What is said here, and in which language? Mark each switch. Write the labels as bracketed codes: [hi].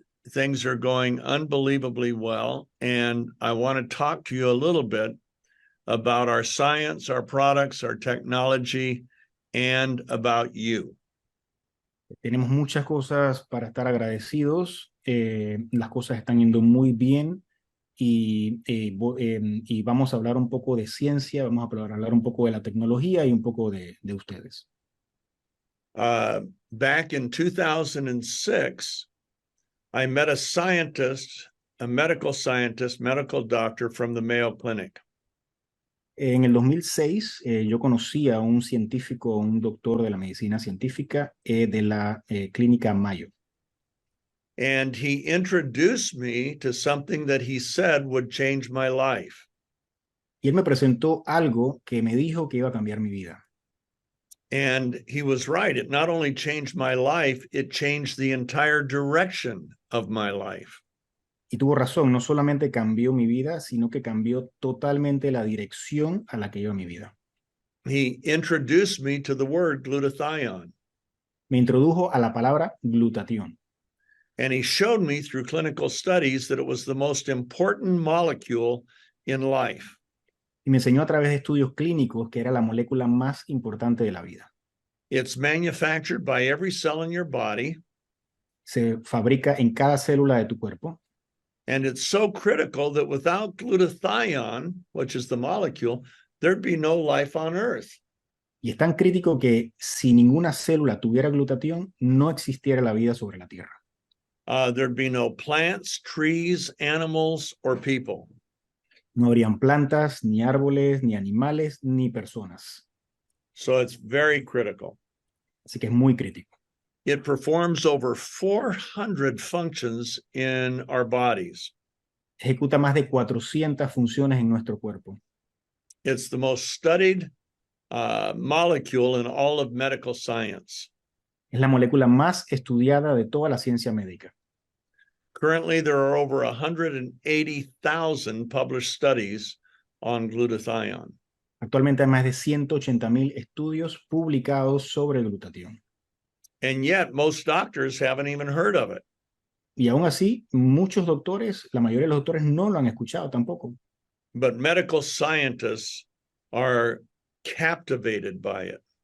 [en] Things are going unbelievably well. And I want to talk to you a little bit about our science, our products, our technology, and about you. [es] Tenemos muchas cosas para estar agradecidos. Las cosas están yendo muy bien y vamos a hablar un poco de ciencia, vamos a hablar un poco de la tecnología y un poco de ustedes. [en] Back in 2006, I met a scientist, a medical scientist, medical doctor from the Mayo Clinic. [es] En el 2006, yo conocí a un científico, un doctor de la medicina científica de la clínica Mayo. [en] And he introduced me to something that he said would change my life. [es] Y él me presentó algo que me dijo que iba a cambiar mi vida. [en] And he was right. It not only changed my life, it changed the entire direction of my life. [es] Y tuvo razón, no solamente cambió mi vida, sino que cambió totalmente la dirección a la que iba mi vida. [en] He introduced me to the word glutathione. [es] Me introdujo a la palabra glutatión. [en] And he showed me through clinical studies that it was the most important molecule in life. [es] Y me enseñó a través de estudios clínicos que era la molécula más importante de la vida. [en] It's manufactured by every cell in your body. [es] Se fabrica en cada célula de tu cuerpo. [en] And it's so critical that without glutathione, which is the molecule, there'd be no life on Earth. [es] Y es tan crítico que si ninguna célula tuviera glutatión, no existiera la vida sobre la Tierra. [en] There'd be no plants, trees, animals, or people. [es] No habrían plantas, ni árboles, ni animales, ni personas. [en] So it's very critical. [es] Así que es muy crítico. [en] It performs over 400 functions in our bodies. [es] Ejecuta más de 400 funciones en nuestro cuerpo. [en] It's the most studied molecule in all of medical science. [es] Es la molécula más estudiada de toda la ciencia médica. [en] Currently, there are over 180,000 published studies on glutathione. [es] Actualmente hay más de 180.000 estudios publicados sobre el glutatión. [en] And yet, most doctors haven't even heard of it. [es] Y aún así, muchos doctores, la mayoría de los doctores no lo han escuchado tampoco. [en] But medical scientists are captivated by it.